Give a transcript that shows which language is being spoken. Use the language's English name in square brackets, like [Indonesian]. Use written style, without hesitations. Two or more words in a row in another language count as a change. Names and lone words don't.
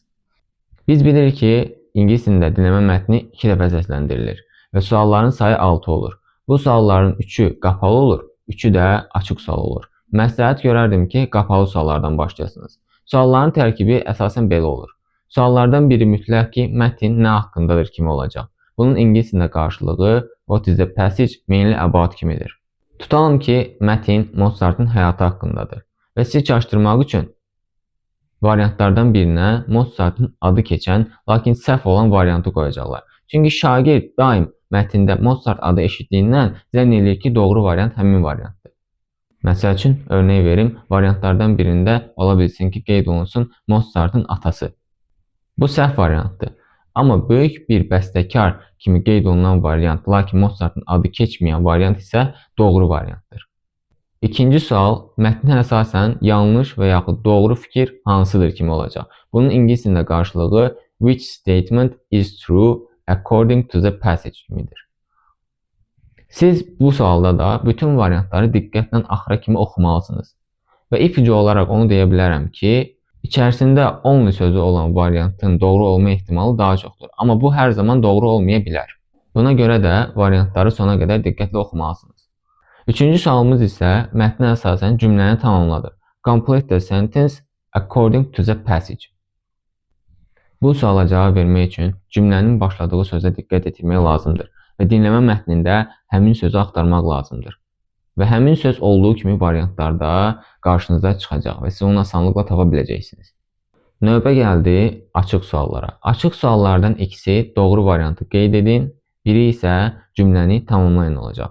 [Azerbaijani] Biz bilirik ki, ingilis dilində dinləmə mətni 2 dəfə səsləndirilir və sualların sayı 6 olur. Bu sualların 3-ü qapalı olur, 3-ü də açıq sual olur. Məsləhət görərdim ki, qapalı suallardan başlayasınız. Sualların tərkibi əsasən belə olur. Suallardan biri mütləq ki, mətn nə haqqındadır kimi olacaq. Bunun ingilis dilində qarşılığı [English] what is the passage mainly about [Azerbaijani] kimidir. Tutalım ki, mətn Mozartın həyatı haqqındadır və sizi çaşdırmaq üçün variantlardan birinə Mozartın adı keçən, lakin səhv olan variantı qoyacaqlar. Çünki şagird daim mətndə Mozart adı eşitdiyindən zənn edir ki, doğru variant həmin variantdır. Məsəl üçün, örnek verim, variantlardan birində ola bilsin ki, qeyd olunsun Mozartın atası. Bu səhv variantdır. Amma böyük bir bəstəkar kimi qeyd olunan variant, lakin Mozartın adı keçməyən variant isə doğru variantdır. İkinci sual, mətnin əsasən yanlış və yaxud doğru fikir hansıdır kimi olacaq. Bunun ingilis dilində qarşılığı [English] which statement is true according to the passage [Azerbaijani] kimidir. Siz bu sualda da bütün variantları diqqətlə axıra kimi oxumalısınız. Və ipucu olaraq onu deyə bilərəm ki, İçərisində only sözü olan variantın doğru olma ehtimalı daha çoxdur. Amma bu hər zaman doğru olmaya bilər. Buna görə də variantları sona qədər diqqətli oxumalısınız. Üçüncü sualımız isə mətnə əsasən cümləni tamamladır. [English] Complete the sentence according to the passage. [Azerbaijani] Bu suala cavab vermək üçün cümlənin başladığı sözə diqqət etmək lazımdır və dinləmə mətnində həmin sözü axtarmaq lazımdır. Və həmin söz olduğu kimi variantlarda qarşınıza çıxacaq və siz onu asanlıqla tapa biləcəksiniz. Növbə gəldi açıq suallara. Açıq suallardan ikisi doğru variantı qeyd edin, biri isə cümləni tamamlayın olacaq.